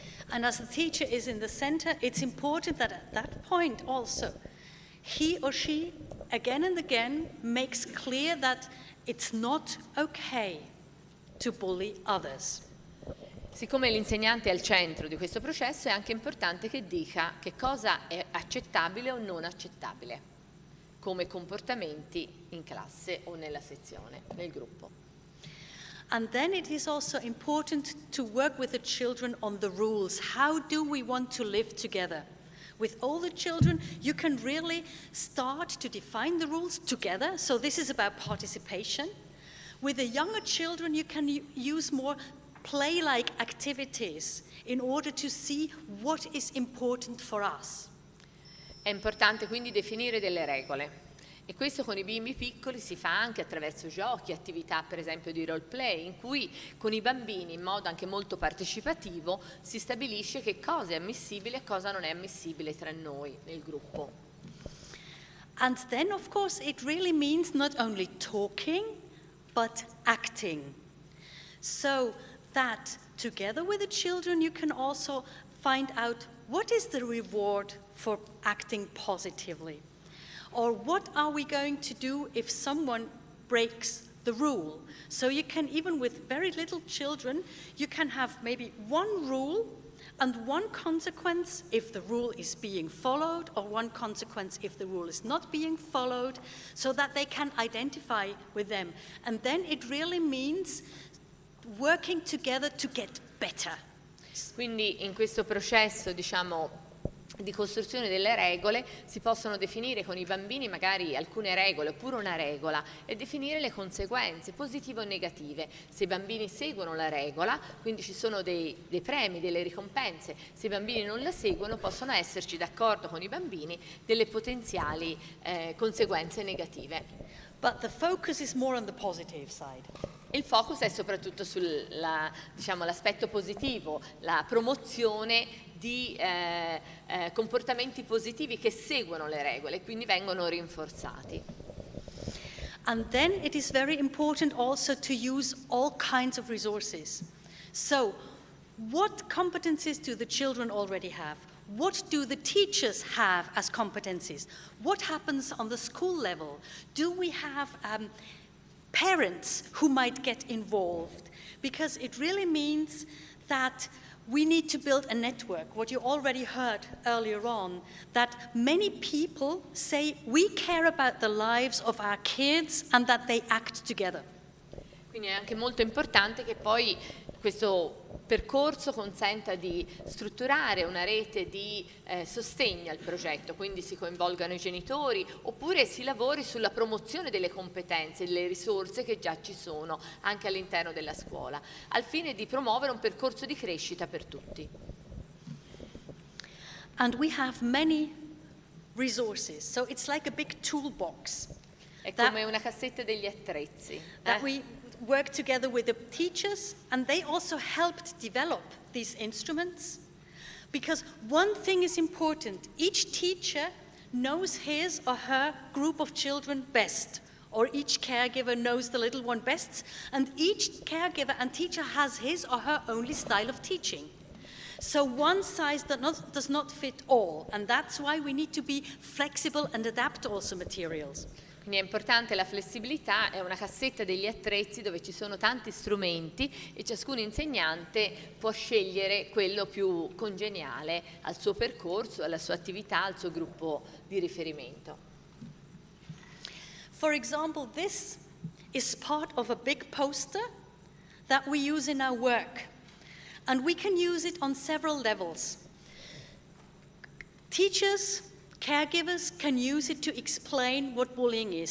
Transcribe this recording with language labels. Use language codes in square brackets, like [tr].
[en] And as the teacher is in the center, it's important that at that point also he or she again and again makes clear that it's not okay to bully others. [it] Siccome l'insegnante è al centro di questo processo, è anche importante che dica che cosa è accettabile o non accettabile come comportamenti in classe o nella sezione, nel gruppo. [en] And then it is also important to work with the children on the rules. How do we want to live together? With all the children, you can really start to define the rules together. So this is about participation. With the younger children, you can use more play-like activities in order to see what is important for us. [it] È importante quindi definire delle regole E questo con i bimbi piccoli si fa anche attraverso giochi, attività per esempio di role play, in cui con i bambini in modo anche molto partecipativo si stabilisce che cosa è ammissibile e cosa non è ammissibile tra noi nel gruppo. [en] And then, of course, it really means not only talking, but acting. So that together with the children you can also find out what is the reward for acting positively. Or what are we going to do if someone breaks the rule? So you can, even with very little children, you can have maybe one rule and one consequence if the rule is being followed, or one consequence if the rule is not being followed, so that they can identify with them. And then it really means working together to get better. [it] Quindi in questo processo, diciamo, di costruzione delle regole si possono definire con i bambini magari alcune regole oppure una regola e definire le conseguenze positive o negative. Se i bambini seguono la regola, quindi ci sono dei premi, delle ricompense. Se i bambini non la seguono, possono esserci, d'accordo con i bambini, delle potenziali conseguenze negative. [en] But the focus is more on the positive side. [it] Il focus è soprattutto sull'aspetto positivo, la promozione di comportamenti positivi che seguono le regole e quindi vengono rinforzati. [en] And then it is very important also to use all kinds of resources. So, what competencies do the children already have? What do the teachers have as competencies? What happens on the school level? Do we have parents who might get involved? Because it really means that we need to build a network, what you already heard earlier on, that many people say we care about the lives of our kids and that they act together. [it] Quindi è anche molto importante che poi questo percorso consenta di strutturare una rete di sostegno al progetto, quindi si coinvolgano i genitori oppure si lavori sulla promozione delle competenze, delle risorse che già ci sono anche all'interno della scuola, al fine di promuovere un percorso di crescita per tutti. [en] And we have many resources, so it's like a big toolbox. [it] È come una cassetta degli attrezzi. [en] That we work together with the teachers, and they also helped develop these instruments. Because one thing is important, each teacher knows his or her group of children best, or each caregiver knows the little one best, and each caregiver and teacher has his or her only style of teaching. So one size does not fit all, and that's why we need to be flexible and adapt also materials. [it] Quindi è importante la flessibilità, è una cassetta degli attrezzi dove ci sono tanti strumenti e ciascun insegnante può scegliere quello più congeniale al suo percorso, alla sua attività, al suo gruppo di riferimento. [en] For example, this is part of a big poster that we use in our work, and we can use it on several levels. Teachers, caregivers can use it to explain what bullying is.